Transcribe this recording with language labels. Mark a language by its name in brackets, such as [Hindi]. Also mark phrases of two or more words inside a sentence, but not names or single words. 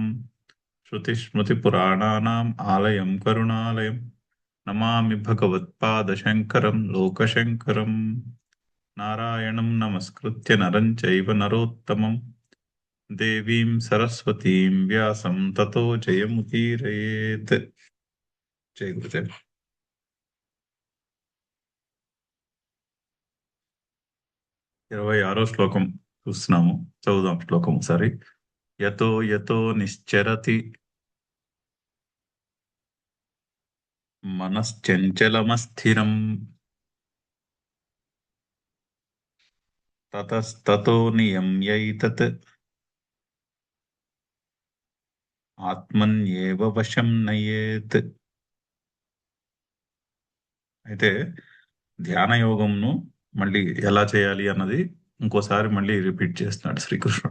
[Sanskrit] श्रुतिस्मृतिपुराणानाम् आलयं करुणालयम् नमामि भगवत्पादशङ्करं लोकशङ्करम्। नारायणं नमस्कृत्य नरं चैव नरोत्तमं देवीं सरस्वतीं व्यासं ततो जयमुदीरयेत्। जय गुरुदेव। [Telugu] 26వ శ్లోకం చూస్తున్నాము. చదువుదాం శ్లోకం ఒకసారి. [Sanskrit] యతో యతో నిశ్చరతి మనశ్చంచలమస్థిరం తతస్తతో నియమ్యైతత్ ఆత్మన్యేవ వశం నయేత్. [Telugu] అయితే ధ్యాన యోగంను మళ్ళీ ఎలా చేయాలి అన్నది ఇంకోసారి మళ్ళీ రిపీట్ చేస్తున్నాడు శ్రీకృష్ణుడు.